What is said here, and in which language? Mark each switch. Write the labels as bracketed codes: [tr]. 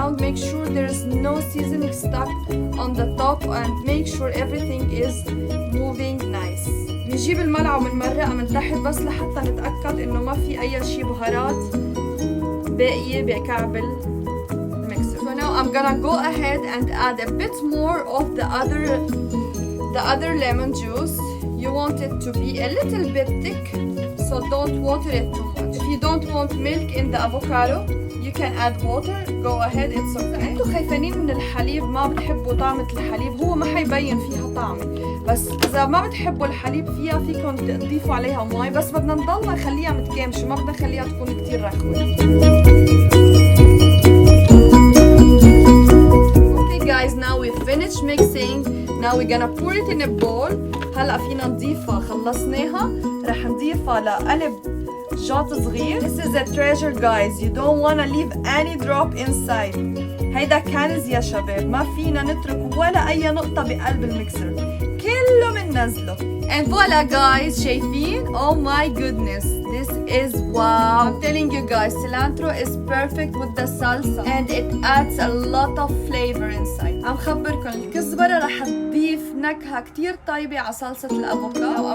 [en] make sure there is no seasoning stuck on the top and make sure everything is moving nice. [ar] بنجيب الملعقة وبنمرقها من تحت بس لحتى نتأكد إنه ما في أي شي بهارات باقية بكعب الميكسر. [en] So now I'm gonna go ahead and add a bit more of the other lemon juice. You want it to be a little bit thick, so don't water it too much. If you don't want milk in the avocado, you can add water. Go ahead, it's okay. [ar] انتوا خايفين من الحليب ما بتحبوا طعمة الحليب، هو ما حيبين فيها طعمة، بس إذا ما بتحبوا الحليب فيها فيكم تضيفوا عليها مي، بس بدنا نضلنا نخليها متكامشة، ما بدنا نخليها تكون كتير رخوة. [en] Okay guys, now we finished mixing. Now we're gonna pour it in a bowl. [ar] هلا فينا نضيفها، خلصناها، رح نضيفها لقلب جاط صغير. [en] This is a treasure guys. You don't wanna leave any drop inside. [ar] هيدا كنز يا شباب، ما فينا نترك ولا أي نقطة بقلب الميكسر، كله بننزله. [en] And voila guys, شايفين؟ Oh my goodness, this is wow. I'm telling you guys, cilantro is perfect with the salsa and it adds a lot of flavor inside. [ar] عم خبركم الكزبرة رح تضيف نكهة كتير طيبة على صلصة الأفوكادو.